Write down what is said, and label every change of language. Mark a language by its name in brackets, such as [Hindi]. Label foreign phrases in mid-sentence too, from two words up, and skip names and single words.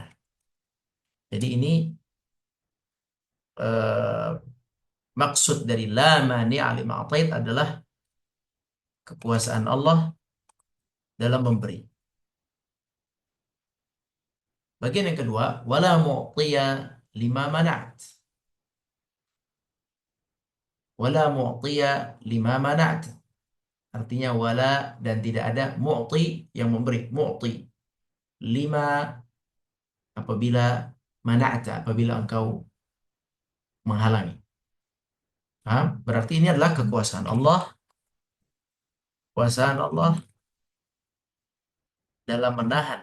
[Indonesian] Jadi ini eh, maksud dari [Arabic] لا مانع لما أعطيت [Indonesian] adalah kekuasaan Allah dalam memberi. Bagian yang kedua, [Arabic] ولا معطي لما منعت. ولا معطي لما منعت. [Indonesian] Artinya wala dan tidak ada mu'ti yang memberi. Mu'ti. Lima apabila mana'ata, apabila engkau menghalangi. Paham? Berarti ini adalah kekuasaan Allah. Kekuasaan Allah dalam menahan.